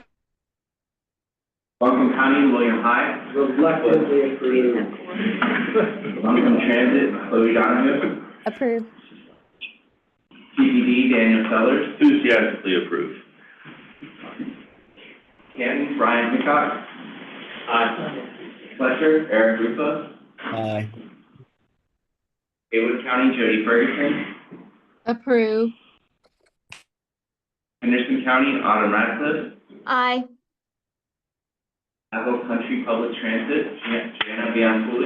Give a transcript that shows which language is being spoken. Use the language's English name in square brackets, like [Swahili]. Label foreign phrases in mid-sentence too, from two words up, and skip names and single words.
[English] Buncombe County, William High. Reluctantly approved. Buncombe Transit, Chloe Donahue. Approve. TBD, Daniel Sellers. Enthusiastically approve. Canton, Brian Hickok. Fletcher, Eric Rufa. Aye. Haywood County, Jody Ferguson. Approve. Henderson County, Autumn Radcliffe. Aye. Apple Country Public Transit, Jana Bianculli.